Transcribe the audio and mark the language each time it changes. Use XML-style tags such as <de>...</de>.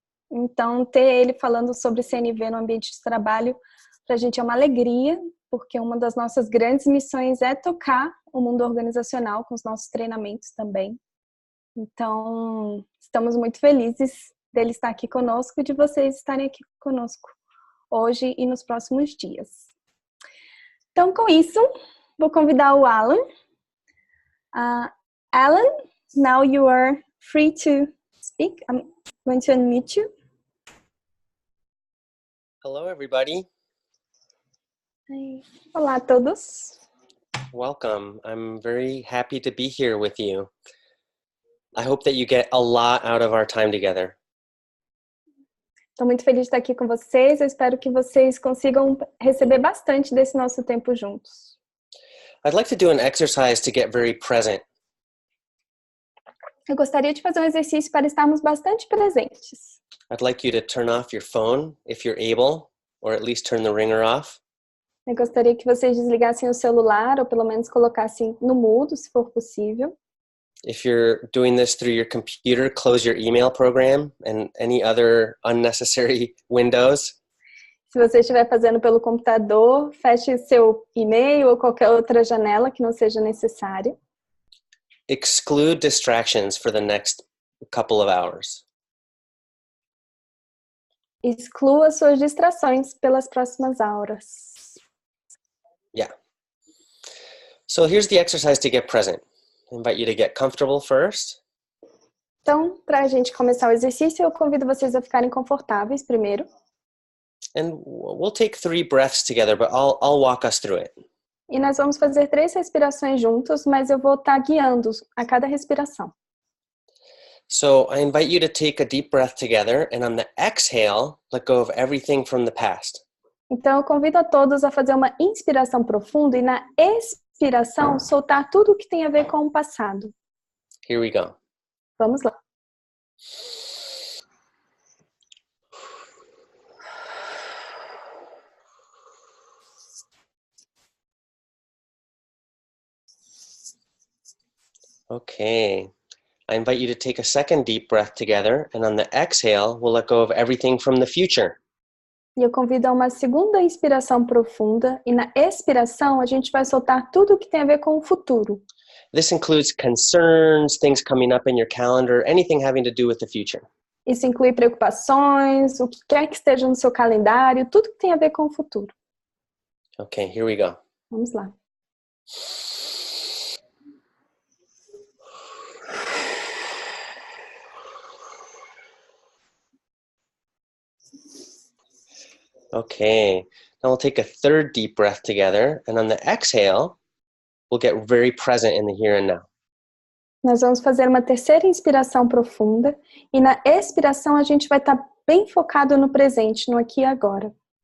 <pt>Então, ter ele falando sobre CNV no ambiente de trabalho, para a gente é uma alegria, porque uma das nossas grandes missões é tocar o mundo organizacional com os nossos treinamentos também. Então, estamos muito felizes dele estar aqui conosco e de vocês estarem aqui conosco hoje e nos próximos dias. Então, com isso, vou convidar o Alan.</pt> <en>Alan, now you are free to speak. I'm going to unmute you. Hello, everybody.</en> <pt>Olá a todos.</pt> <en>Welcome. I'm very happy to be here with you. I hope that you get a lot out of our time together.</en> <pt>Estou muito feliz de estar aqui com vocês. Eu espero que vocês consigam receber bastante desse nosso tempo juntos.</pt> <en>I'd like to do an exercise to get very present.</en> <pt>Eu gostaria de fazer um exercício para estarmos bastante presentes.</pt> <en>I'd like you to turn off your phone if you're able, or at least turn the ringer off.</en> <pt>Eu gostaria que vocês desligassem o celular, ou pelo menos colocassem no mudo, se for possível.</pt> <en>If you're doing this through your computer, close your email program and any other unnecessary windows.</en> <pt>Se você estiver fazendo pelo computador, feche seu e-mail ou qualquer outra janela que não seja necessária.</pt> <en>Exclude distractions for the next couple of hours.</en> <pt>Exclua suas distrações pelas próximas horas.</pt> <en>Yeah. So here's the exercise to get present. I invite you to get comfortable first.</en> <pt>Então, para a gente começar o exercício, eu convido vocês a ficarem confortáveis primeiro.</pt> <en>And we'll take 3 breaths together, but I'll walk us through it.</en> <pt>E nós vamos fazer 3 respirações juntos, mas eu vou estar guiando a cada respiração.</pt> <en>So I invite you to take a deep breath together, and on the exhale, let go of everything from the past.</en> <pt>Então, eu convido a todos a fazer uma inspiração profunda e na expiração, soltar tudo que tem a ver com o passado.</pt> <en>Here we go.</en> <pt>Vamos lá.</pt> <en>Okay. I invite you to take a second deep breath together, and on the exhale, we'll let go of everything from the future.</en> <pt>E eu convido a uma segunda inspiração profunda e na expiração a gente vai soltar tudo que tem a ver com o futuro.</pt> <en>This includes concerns, things coming up in your calendar, anything having to do with the future.</en> <pt>Isso inclui preocupações, o que quer que esteja no seu calendário, tudo que tem a ver com o futuro.</pt> <en>Okay, here we go.</en> <pt>Vamos lá.</pt> <en>Okay, now we'll take a third deep breath together, and on the exhale, we'll get very present in the here and now.</en> <pt>Nós vamos fazer uma terceira inspiração profunda e na expiração a gente vai estar bem focado no presente, no aqui e agora.</pt>